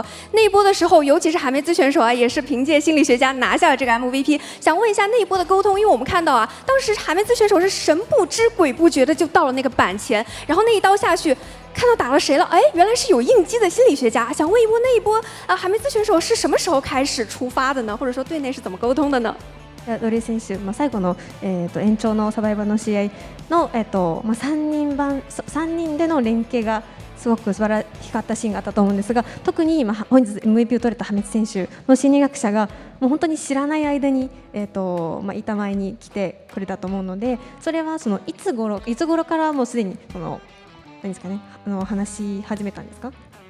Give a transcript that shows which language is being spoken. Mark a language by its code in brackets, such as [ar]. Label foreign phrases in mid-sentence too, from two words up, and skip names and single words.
[zh] 那一波的时候，尤其是海梅兹选手啊，也是凭借心理学家拿下了这个 MVP。想问一下那一波的沟通，因为我们看到啊，当时海梅兹选手是神不知鬼不觉的就到了那个板前，然后那一刀下去。看到打了谁了？哎，原来是有应激的心理学家。想问一波那一波海梅兹選手是什么时候开始出发的呢？或者说队内是怎么沟通的呢？ [ja] ドレ選手、最後の、延長のサバイバーの試合の、3人での連携がすごく素晴らしかったシーンがあったと思うんですが、特に本日 MVP を取れた破滅選手の心理学者がもう本当に知らない間に、板前に来てくれたと思うので、それはそのいつ頃からもうすでにその何ですかね、話し始めたんですか？